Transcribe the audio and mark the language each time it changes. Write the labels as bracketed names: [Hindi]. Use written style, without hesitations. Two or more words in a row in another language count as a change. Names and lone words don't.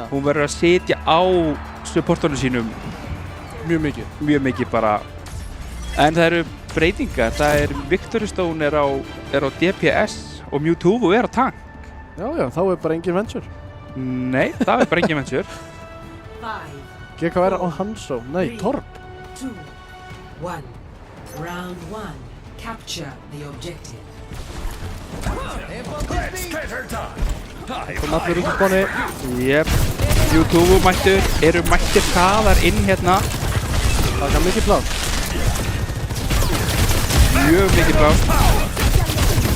[Icelandic] Hún verður að setja á supportunum sínum mjög mikið bara. En það eru breytingar. Það er Victory Stone er á DPS og Mewtwo er á tank. Já, þá er bara engin Venture. Nei, það er bara engin Venture. GKR á Hanzo, nei, Torb. 2, 1. [English] Round 1. Capture the objective. [Icelandic] Kom allir út í spáni. Jep, Mewtwo eru mættir hraðar inn hérna. Það er mikið pláss. Mjög mikið pláss.